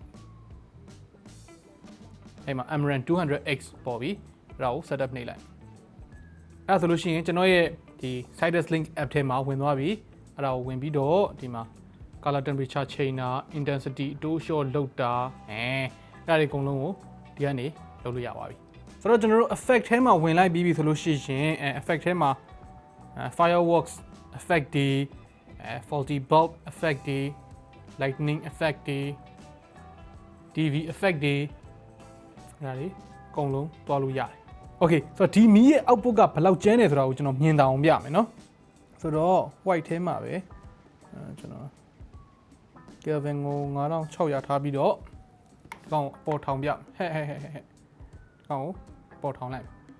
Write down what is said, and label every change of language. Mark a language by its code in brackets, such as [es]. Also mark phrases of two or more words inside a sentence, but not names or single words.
[my] အဲ့မှာ Amaran 200X ပေါ်ပြီအဲ့ဒါကို setup နှိပ်လိုက်အဲ့ဆိုလို့ရှိရင်ကျွန်တော်ရဲ့ဒီ Sidus link app ထဲမှာဝင်သွားပြီအဲ့ဒါကိုဝင်ပြီးတော့ဒီမှာ [en] color temperature [my] ချိန်တာ intensity တိုးလျှော့လုပ်တာအဲ့ဒါတွေအကုန်လုံးကိုဒီကနေလုပ်လို့ရပါပြီဆိုတော့ကျွန်တော်တို့ effect ထဲ မှာဝင်လိုက်ပြီးပြီဆိုလို့ရှိရင်effect ထဲမှာ [en] fireworks effect [my] တွေ [en] faulty bulb effect [my] တွေ lightning effect တွေ [en] TV effect [my] တွေအဲ့ဒါတွေအကုန်လုံးတွားလို့ရတယ် okay ဆိုတော့ဒီမီးရဲ့ output ကဘယ်လောက်ကျန်းတယ်ဆိုတာကိုကျွန်တော်မြင်တာအောင်ပြမယ်နော်ဆိုတော့ white ထဲမှာပဲကျွန်တော် Kelvin ကို9600ထားပြီးတော့ဒီကောင်ပေါ်ထောင်ပြဟဲ့ဒီကောင်ကိုပေါ်ထောင်လိုက်